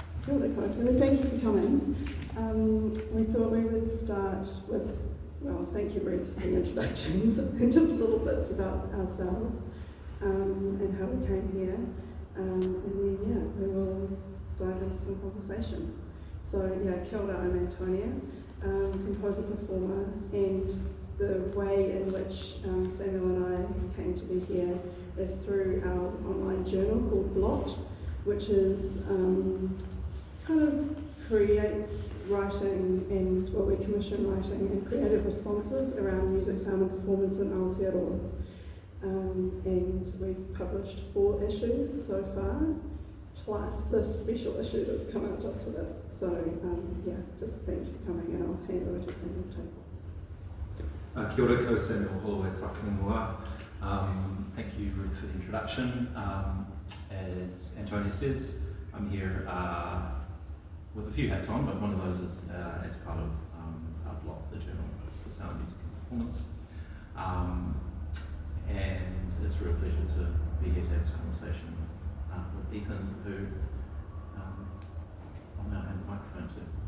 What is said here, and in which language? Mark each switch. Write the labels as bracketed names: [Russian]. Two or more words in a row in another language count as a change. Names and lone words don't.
[Māori] Kia ora koutou. [English] Thank you for coming. We thought we would start with, well, thank you Ruth for the introductions and just little bits about ourselves and how we came here. And then, we will dive into some conversation. So, [Māori] kia ora, [English] I'm Antonia, composer performer, and the way in which Samuel and I came to be here is through our online journal called Blot, which is kind of creates writing and, well, we commission writing and creative responses around music, sound and performance in Aotearoa. And we've published 4 issues so far, plus this special issue that's come out just for this. So just thank you for coming, and I'll hand over to Samuel. [Māori] Kia ora, ko Samuel Holloway Takanunua. [English] Thank you, Ruth, for the introduction. As Antonia says, I'm here with a few hats on, but one of those is as part of our blog, the Journal for Sound, Music and Performance. And it's a real pleasure to be here to have this conversation with Ethan, who I'll now hand the microphone to.